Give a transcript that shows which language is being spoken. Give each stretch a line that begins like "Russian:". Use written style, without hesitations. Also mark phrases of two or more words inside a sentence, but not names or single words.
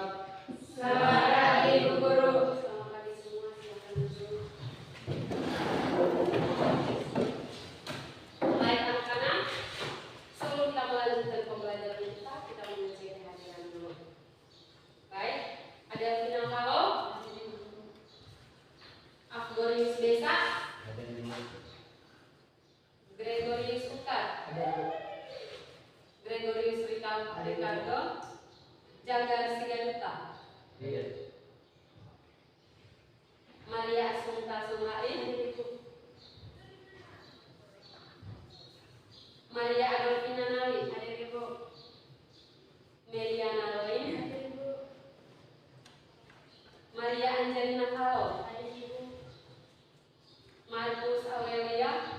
Indonesian: Selamat pagi Ibu Guru. Selamat pagi semua, silakan duduk. Baik anak-anak, sebelum kita melanjutkan pembelajaran kita mengisi kehadiran dulu. Baik, ada Vina Kalo, Afgorius Besa, Gregorius Ukar, Gregorius Ricardo, Jagar Sigaduta, Maria Asunta Sumarin, Maria Adolfina Nali, Meliana Loin, Maria Angelina Kalo, Marcus Aurelia,